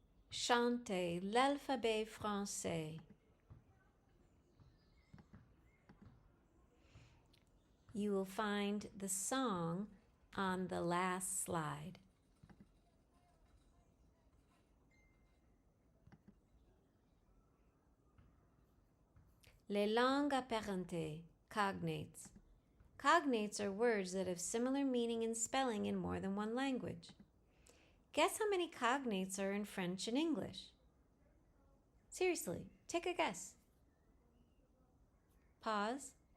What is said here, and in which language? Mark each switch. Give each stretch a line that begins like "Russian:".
French: Chantez l'alphabet français.
English: You will find the song on the last slide.
French: Les langues apparentées, cognates.
English: Cognates are words that have similar meaning and spelling in more than one language. Guess how many cognates are in French and English? Seriously, take a guess. Pause.